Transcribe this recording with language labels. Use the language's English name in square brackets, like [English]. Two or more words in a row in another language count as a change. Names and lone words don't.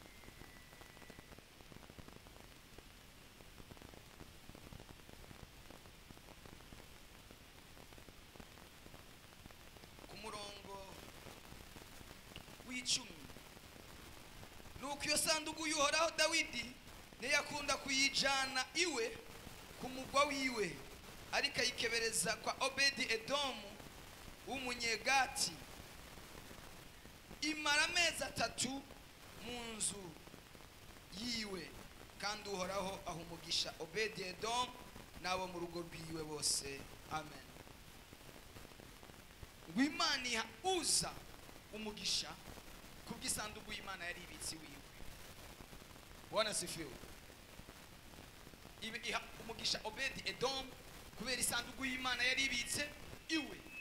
[Rundi] Ku murongo w'icumi, nuko iyo sanduku y'Uhoraho Dawidi ntiyakunda kuyijana iwe ku mugwa wiwe, ariko ayikebereza kwa Obedi Edomu w'umunyegati. Imara amezi 3 mu nzu yiwe, kandi Uhoraho aha umugisha Obedi Edomu n'abo mu rugo rwiwe bose. Amen. Imana iha Uza umugisha kubw'isanduku y'Imana yari ibitsi wiwe. [Swahili] Bwana sifiwe. [Rundi] Iha umugisha Obedi Edomu kubera isanduku y'Imana yari ibitse iwe.